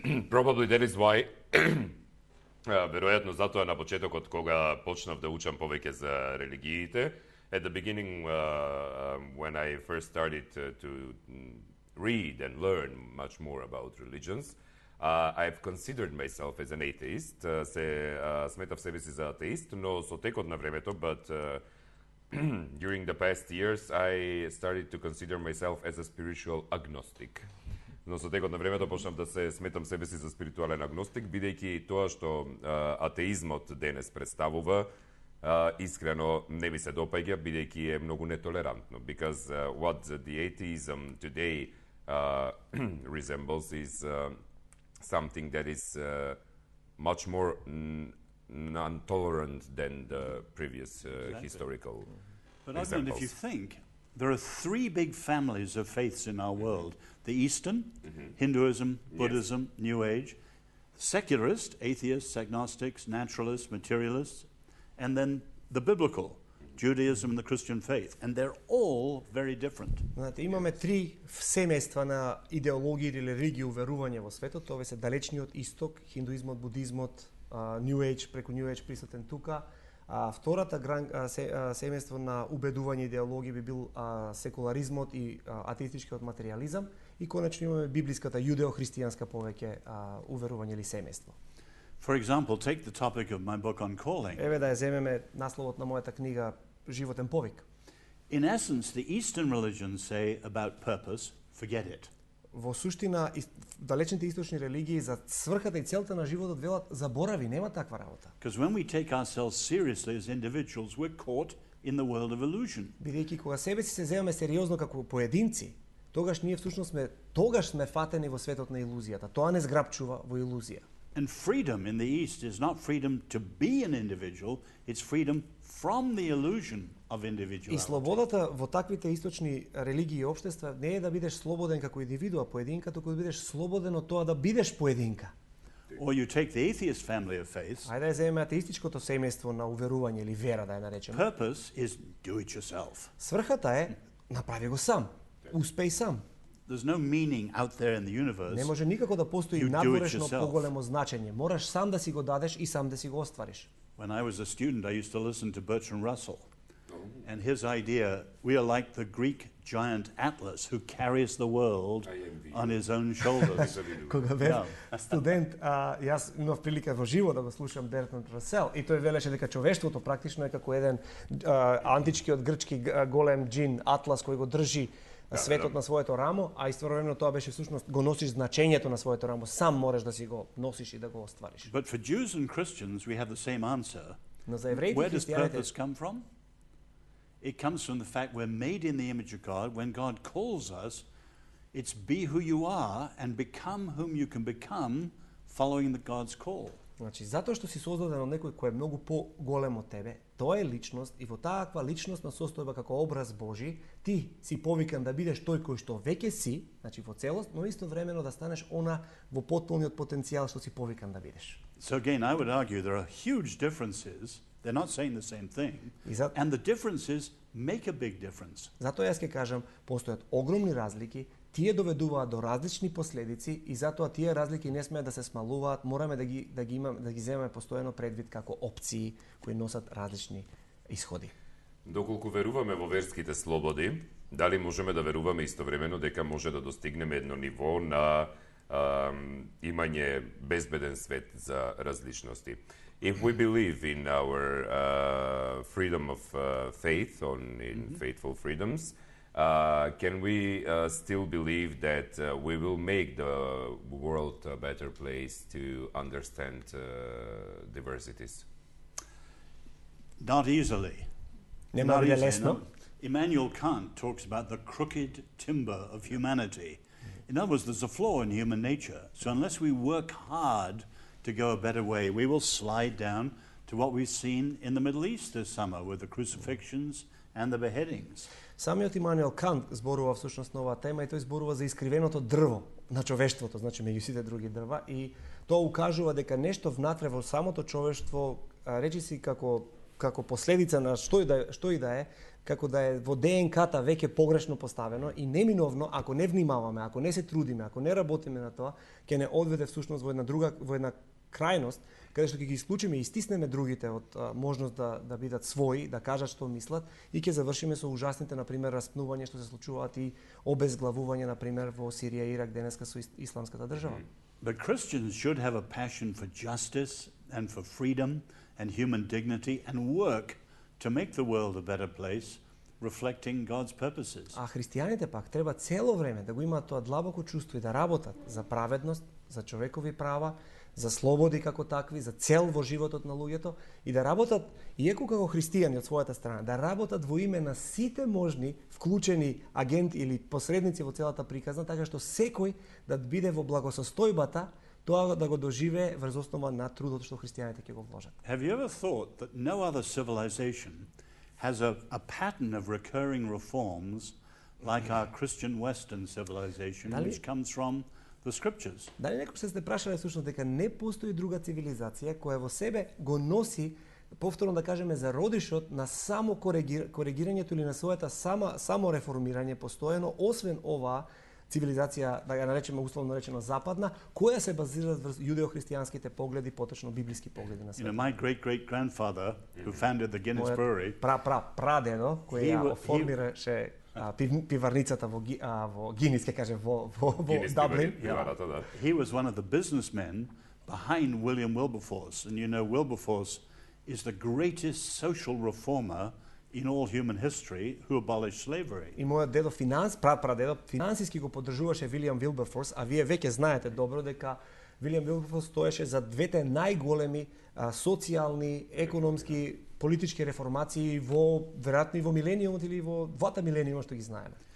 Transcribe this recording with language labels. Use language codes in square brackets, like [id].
[en] Probably that is why [mk] веројатно затоа на почетокот кога почнав да учам повеќе за религиите, [en] at the beginning when I first started to read and learn much more about religions, I've considered myself as an atheist. [mk] Сметав себе си за атеист, но со текот на времето, [en] but during the past years I started to consider myself as a spiritual agnostic. [mk] Но со текот на времето почнав да се сметам себе си за спиритуален агностик, бидејќи тоа што атеизмот денес представува, искрено не ми се допаѓа, бидејќи е многу нетолерантно. [en] Because what the atheism today resembles is something that is much more non-tolerant than the previous historical But examples. if you think, there are three big families of faiths in our world. The Eastern, Hinduism, Buddhism, New Age, secularist, atheists, agnostics, naturalists, materialists, and then the biblical, Judaism and the Christian faith. And they're all very different. [mk] Знаете, имаме три семејства на идеологии или религии уверување во светот. Тоа се далечниот исток, хиндуизмот, будизмот, New Age, преку New Age присутен тука. Втората семејство на убедување идеологии би бил секуларизмот и атеистичкиот материјализам. И конечно имаме библиската јудео-христијанска повеќе уверување или семејство. [en] For example, take the topic of my book on calling. [mk] Еве да ја земеме насловот на мојата книга Животен повик. [en] In essence, the Eastern religions say about purpose, forget it. [mk] Во суштина, далечните источни религии за сврхата и целта на животот велат заборави, нема таква работа. [en] Because when we take ourselves seriously as individuals, we're caught in the world of illusion. [mk] Бидејќи кога себе си се земаме сериозно како поединци, тогаш ние всушност сме фатени во светот на илузијата. Тоа не зграпчува во илузија. [en] And freedom in the East is not freedom to be an individual, it's freedom from the illusion of individuality. [mk] И слободата во таквите источни религии и општества не е да бидеш слободен како индивидуа, поединка, туку да бидеш слободен од тоа да бидеш поединка. [en] Or you take the atheist family of faiths. [mk] Ајде да земеме атеистичкото семејство на уверување или вера, да ја наречеме. [en] Purpose is do it yourself. [mk] Сврхата е направи го сам, успеј сам. [en] There's no meaning out there in the universe. [mk] Не може никако да постои [en] You do it [mk] надворешно [en] yourself. [mk] поголемо значење. Мораш сам да си го дадеш и сам да си го оствариш. [en] When I was a student, I used to listen to Bertrand Russell. And his idea, we are like the Greek giant Atlas who carries the world on his own shoulders. [mk] Кога бев студент, јас имав прилика во живо да го слушам Бертранд Расел и тој велеше дека човештвото практично е како еден античкиот грчки голем джин Атлас кој го држи светот на своето рамо, а иствремено тоа беше всушност го носиш значењето на своето рамо, сам можеш да си го носиш и да го оствариш. [en] But for Jews and Christians, we have the same answer. [mk] Но за евреите и [en] Where does [mk] христијаните [en] purpose come from? It comes from the fact we're made in the image of God. When God calls us, it's be who you are and become whom you can become following the God's call. [mk] Значи, затоа што си создаден од некој кој е многу поголем од тебе, тоа е личност и во тааква личностна состојба како образ Божи, ти си повикан да бидеш тој кој што веќе си, значи во целост, но истовремено да станеш она во потполниот потенцијал што си повикан да бидеш. [en] So again, I would argue there are huge differences. They're not saying the same thing. And the differences make a big difference. [mk] Затоа јас ќе кажам, постојат огромни разлики, тие доведуваат до различни последици и затоа тие разлики не смеат да се смалуваат, мораме да ги земеме постојано предвид како опции кои носат различни исходи. Доколку веруваме во верските слободи, дали можеме да веруваме истовремено дека може да достигнеме едно ниво на имање безбеден свет за различности? [en] If we believe in our freedom of faith, in faithful freedoms, can we still believe that we will make the world a better place to understand diversities? Not easily. [mk] Нема да лесно. [en] No. Immanuel Kant talks about the crooked timber of humanity. In other words, there's a flaw in human nature. So unless we work hard to go a better way, we will slide down to what we've seen in the Middle East this summer with the crucifixions and the beheadings. [mk] Самиот Имануел Кант зборува всушност на оваа тема и тој зборува за искривеното дрво на човештвото, значи меѓу сите други дрва, и тоа укажува дека нешто внатре во самото човештво, речиси како последица на што и да е, како да е во ДНК-та веќе погрешно поставено и неминовно, ако не внимаваме, ако не се трудиме, ако не работиме на тоа, ќе не одведе всушност во една крајност, каде што ќе ги исклучиме и стиснеме другите од можност да бидат своји, да кажат што мислат, и ќе завршиме со ужасните, например, распнување што се случуваат и обезглавување, например, во Сирија и Ирак денеска со исламската држава. [en] But Christians should have a passion for justice and for freedom and human dignity and work to make the world a better place, reflecting God's purposes. [mk] А христијаните пак треба цело време да го имаат тоа длабоко чувство и да работат за праведност, за човекови права, за слободи како такви, за цел во животот на луѓето, и да работат, иако како христијани од својата страна, да работат во име на сите можни вклучени агенти или посредници во целата приказна, така што секој да биде во благосостојбата, тоа да го доживее врз основа на трудот што христијаните ќе го вложат. [en] Have you ever thought that no other civilization has a pattern of recurring reforms like our Christian Western civilization, which comes from the scriptures? [mk] Дали некој се прашале всушност дека не постои друга цивилизација која во себе го носи, повторно да кажеме, зародишот на само коригирањето или на својата само реформирање постојано, освен оваа цивилизација, да ја наречеме условно речено западна, која се базира врз јудео-христијанските погледи, поточно библиски погледи на светот. [en] My great-great-grandfather who founded the Guinness Brewery, [mk] прадедо кој ја оформираше пиварницата во Гинис, ќе кажем, во Даблин. [en] He was one of the businessmen behind William Wilberforce, and you know Wilberforce is the greatest social reformer in all human history who abolished slavery. [mk] И мојот дедо прадедо финансиски го поддржуваше Вилијам Вилберфорс, а вие веќе знаете добро дека Вилијам Вилберфорс стоеше за двете најголеми социјални, економски, политички реформации веројатно и во милениумот или во двата милениума што ги знаеме.